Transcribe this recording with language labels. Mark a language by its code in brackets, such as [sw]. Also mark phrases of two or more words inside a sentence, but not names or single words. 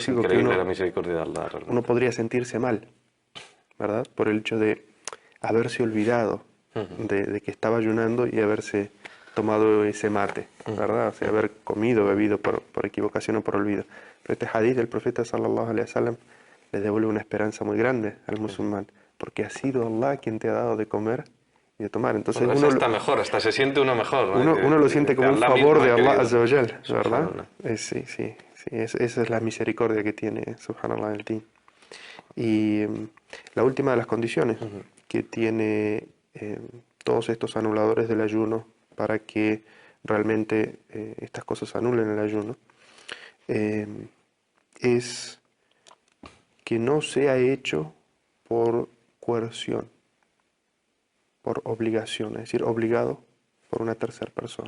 [es] lógico que increíble la misericordia de Allah, realmente. uno podría sentirse mal, ¿verdad? Por el hecho de haberse olvidado de que estaba ayunando y haberse tomado ese mate, ¿verdad? O sea, haber comido, bebido por equivocación o por olvido. Pero este hadith del profeta [ar] صلى الله عليه وسلم [es] le devuelve una esperanza muy grande al musulmán, porque ha sido Allah quien te ha dado de comer y de tomar. Entonces Bueno, uno, está mejor, hasta se siente uno mejor, ¿no? uno lo siente como un Allah favor mismo de ha Allah querido. [ar] عز وجل, [es] ¿verdad? Subhanallah. Sí, sí, sí, esa es la misericordia que tiene Subhanallah el Din. Y la última de las condiciones que tiene todos estos anuladores del ayuno para que realmente estas cosas anulen el ayuno eh, es que no sea hecho por coerción, por obligación, es decir, obligado por una tercera persona.